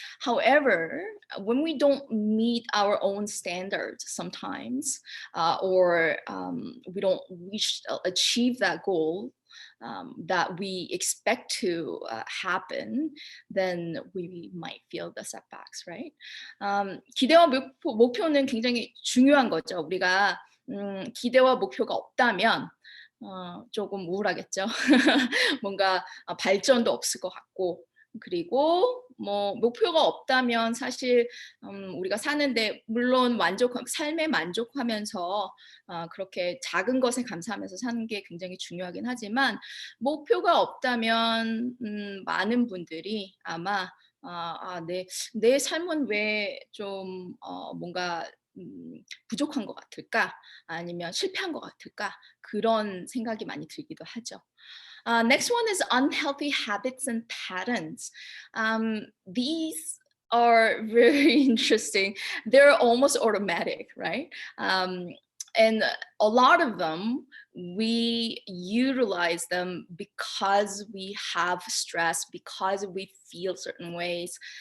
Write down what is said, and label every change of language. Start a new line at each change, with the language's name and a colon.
English: However, when we don't meet our own standards sometimes, or we don't achieve that goal that we expect to happen, then we might feel the setbacks, right?
Korean: 기대와 목표는 굉장히 중요한 거죠. 우리가 기대와 목표가 없다면 조금 우울하겠죠. 뭔가 발전도 없을 것 같고, 그리고 뭐 목표가 없다면 사실 우리가 사는데 물론 삶에 만족하면서 그렇게 작은 것에 감사하면서 사는 게 굉장히 중요하긴 하지만, 목표가 없다면 많은 분들이 아마 내 삶은 왜 좀 뭔가 부족한 것 같을까, 아니면 실패한 것 같을까, 그런 생각이 많이 들기도 하죠.
English: Next one is unhealthy habits and patterns. These are very interesting. They're almost automatic, right? And a lot of them, we utilize them because we have stress, because we feel certain ways.